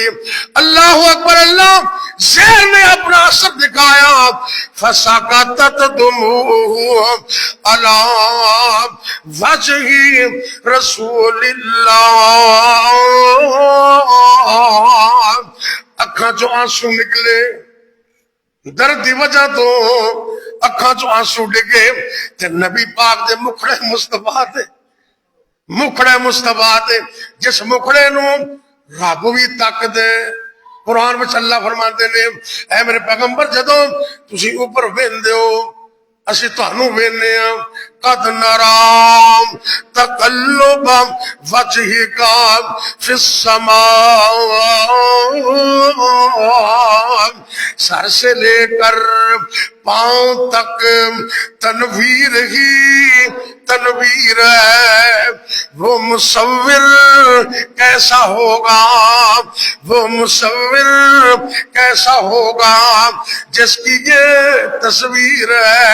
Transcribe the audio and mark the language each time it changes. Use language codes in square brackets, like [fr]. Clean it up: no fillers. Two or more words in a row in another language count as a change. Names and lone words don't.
[ur] اللہ اکبر، اللہ زہر نے اپنا اثر دکھایا، [ar] فسقطت دموعہ علی وجہ رسول اللہ، [pa] اکھاں چوں آنسو نکلے، درد دی وجہ تو اکھاں چوں آنسو ڈگے، تے نبی پاک دے مکھڑے مصطفیٰ تے، مکھڑے مصطفیٰ تے، جس مکھڑے نو رب بھی تک دے۔ قرآن میں اللہ فرماتے نے، اے میرے پیغمبر جدوں تسی اوپر ویندے ہو اسی تانوں وینے ہاں، [ar] قد نرام تقلب وجہک فی السماء، [ur] سر سے لے کر پاؤں تک تنویر ہی تنویر ہے، وہ مصور کیسا ہوگا، وہ مصور کیسا ہوگا جس کی یہ تصویر ہے۔